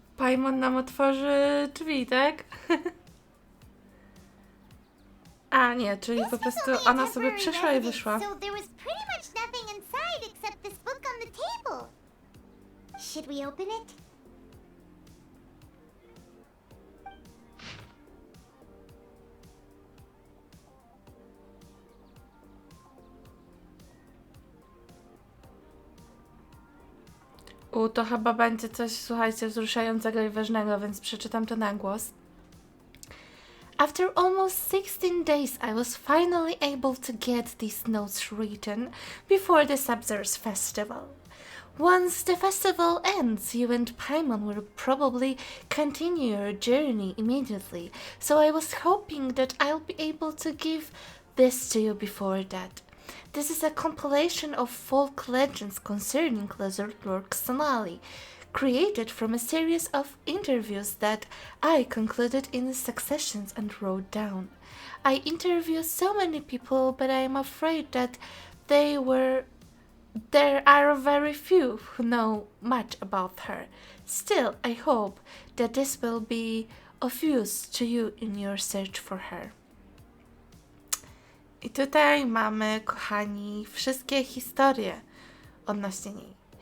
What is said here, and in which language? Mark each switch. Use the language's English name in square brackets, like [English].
[Polish] Paimon nam otworzy drzwi, tak? A nie, czyli po prostu ona sobie przyszła i wyszła. [English] So there was pretty much nothing inside except this book on the table. Should we open it? [Polish] To chyba będzie coś, słuchajcie, wzruszającego i ważnego, więc przeczytam to na głos. [English] After almost 16 days, I was finally able to get these notes written before the Sabzeruz festival. Once the festival ends, you and Paimon will probably continue your journey immediately, so I was hoping that I'll be able to give this to you before that. This is a compilation of folk legends concerning Lizard Lord Sonali, created from a series of interviews that I concluded in successions and wrote down. I interviewed so many people, but I am afraid that there are very few who know much about her. Still, I hope that this will be of use to you in your search for her. [Polish] I tutaj mamy, kochani, wszystkie historie odnośnie niej.